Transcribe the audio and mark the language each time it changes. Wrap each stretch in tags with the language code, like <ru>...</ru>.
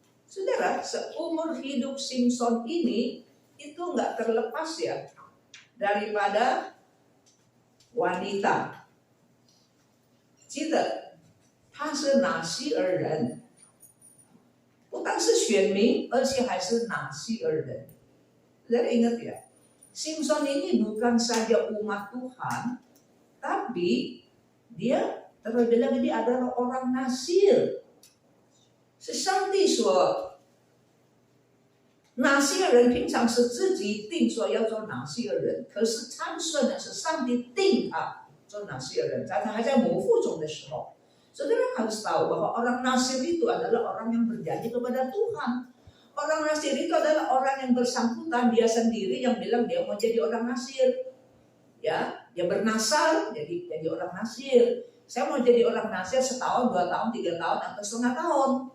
<id>Saudara, seumur hidup Simpson ini itu nggak terlepas ya daripada wanita.</id> <zh>记得他是拿西尔人，不但是选民，而且还是拿西尔人。</zh> <id>Saudara ingat ya, Simpson ini bukan saja umat Tuhan, tapi dia terlebih lagi dia adalah orang Nasir.</id> <zh>是上帝说，哪些人平常是自己定说要做哪些人，可是参孙呢是上帝定他做哪些人，在他还在母腹中的时候。</zh> <id>Saudara harus tahu bahwa orang Nasir itu adalah orang yang berjanji kepada Tuhan. Orang Nasir itu adalah orang yang bersangkutan, dia sendiri yang bilang dia mau jadi orang Nasir. Ya, dia bernasar jadi orang Nasir. Saya mau jadi orang Nasir setahun, 2 tahun, 3 tahun, atau setengah tahun.</id>